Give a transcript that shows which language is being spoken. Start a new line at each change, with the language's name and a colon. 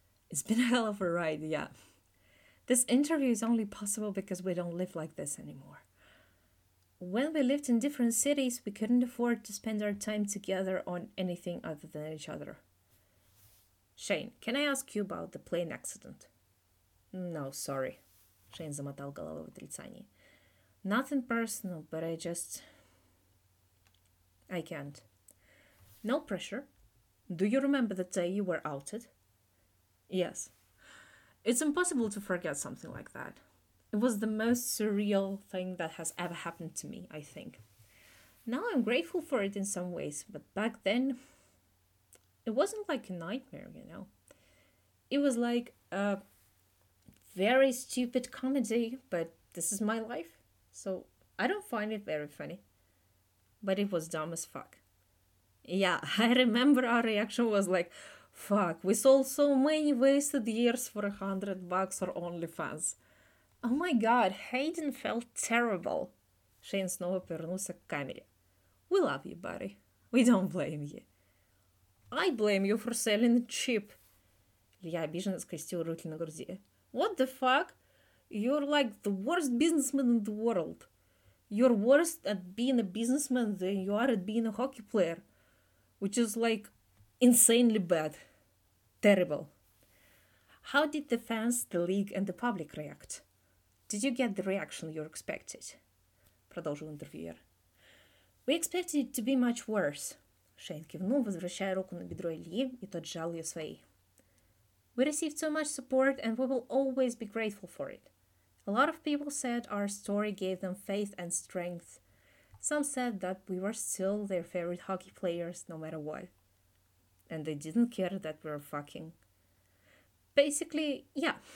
English: It's been a hell of a ride, yeah. This interview is only possible because we don't live like this anymore. When we lived in different cities, we couldn't afford to spend our time together on anything other than each other. Shane, can I ask you about the plane accident? No, sorry.
Russian: Shane замотал головой в отрицании.
English: Nothing personal, but I can't. No pressure. Do you remember the day you were outed? Yes. It's impossible to forget something like that. It was the most surreal thing that has ever happened to me, I think. Now I'm grateful for it in some ways, but back then, it wasn't like a nightmare, you know? It was like a very stupid comedy, but this is my life, so I don't find it very funny. But it was dumb as fuck. Yeah, I remember our reaction was like, fuck, we sold so many wasted years for $100 or OnlyFans. Oh my god, Hayden felt terrible.
Russian: Shane снова повернулся к камере.
English: We love you, buddy. We don't blame you. I blame you for selling cheap.
Russian: Илья обиженно скрестил руки на груди.
English: What the fuck? You're like the worst businessman in the world. You're worse at being a businessman than you are at being a hockey player. Which is like insanely bad. Terrible. How did the fans, the league and the public react? Did you get the reaction you expected?
Russian: Продолжил интервьюер.
English: We expected it to be much worse.
Russian: Шейн кивнул, возвращая руку на бедро Ильи, и тот сжал ее своей.
English: We received so much support and we will always be grateful for it. A lot of people said our story gave them faith and strength. Some said that we were still their favorite hockey players, no matter what. And they didn't care that we were fucking. Basically, yeah.